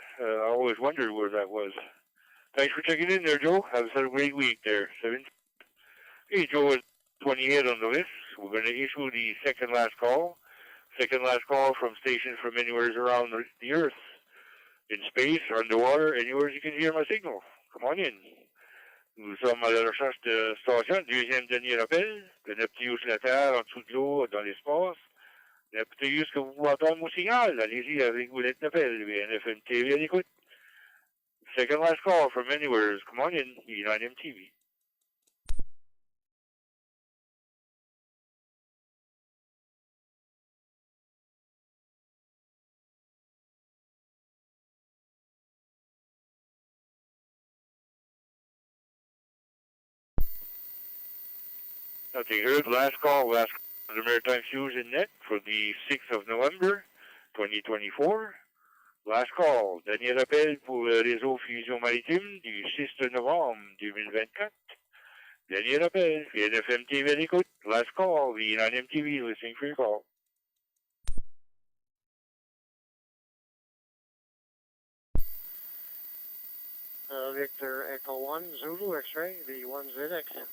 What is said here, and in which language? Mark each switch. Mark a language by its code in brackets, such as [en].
[en] I always wondered where that was. Thanks for checking in there, Joe. Have a great week there. 7. Okay, Joe is 28 on the list. We're going to issue the second last call. Second last call from stations from anywhere around the Earth. In space, underwater, anywhere you can hear my signal. Come on in. [fr] Nous sommes à la recherche de station, deuxième dernier appel. Connectez-vous sur la Terre, en dessous de l'eau, dans l'espace. Écoutez juste que vous pouvez entendre mon signal. Allez-y avec vous l'être d'appel. BNFM TV à l'écoute. [en] Second last call from anywhere. Come on in, United TV. Nothing heard. Last call for the Maritime Fusion Net for the 6th of November, 2024. Last call. [fr] Dernier appel pour le réseau Fusion Maritime du 6 novembre 2024. Dernier appel. VNFM TV à l'écoute. [en] Last call. The United TV listening for your call. Victor Echo 1, Zulu X-ray, V1ZX.